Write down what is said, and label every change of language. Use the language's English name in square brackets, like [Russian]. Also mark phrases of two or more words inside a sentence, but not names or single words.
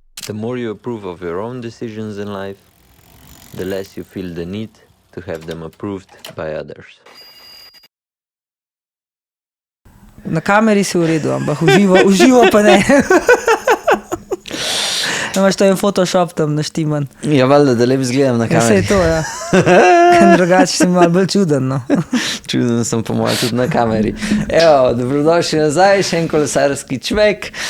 [English] The more you approve of your own decisions in life, the less you feel the need to have them approved by others. [Slovenian] Na kameri si v redu, ampak uživo pa ne. Imaš to en Photoshop tam naštiman. Ja, valjda, da lep zgledam na kameri. Vse je to, ja. Drugače si malo bolj čuden, no. Čuden sem po mojem tudi na kameri. Evo, dobrodošli nazaj, še en kolesarski čvek.